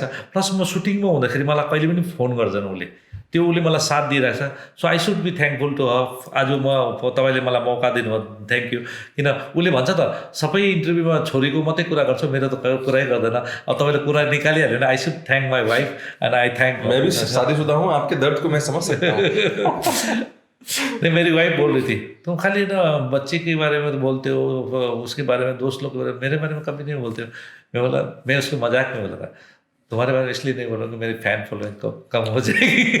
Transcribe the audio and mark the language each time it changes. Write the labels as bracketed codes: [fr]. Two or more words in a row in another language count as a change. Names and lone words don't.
[ne] प्लस म सुटिङमा हुँदाखेरि मलाई कहिले पनि फोन गर्दैन उसले, त्यो उसले मलाई साथ दिइरहेछ। [en] So I should be thankful to her. [ne] आज तपाईँले मलाई मौका दिनुभयो, [en] thank you. [ne] किन उसले भन्छ त सबै इन्टरभ्यूमा छोरीको मात्रै कुरा गर्छ, मेरो त कुरै गर्दैन। अब तपाईँले कुरा निकालिहाल्यो भने [en] I should thank my wife and I thank. [hi] मैं भी शादीशुदा हूँ, आपके दर्द को मैं समझ सकता हूँ। नहीं, मेरी वाइफ बोल रही थी तुम खाली ना बच्चे के बारे में तो बोलते हो, उसके बारे में, दोस्त लोग के बारे में, मेरे बारे में कभी नहीं बोलते हो। मैं बोला, मैं उसको मजाक में बोला था तुम्हारे बारे में इसलिए नहीं बोल रहा कि मेरी [en] fan following [hi] कम हो जाएगी।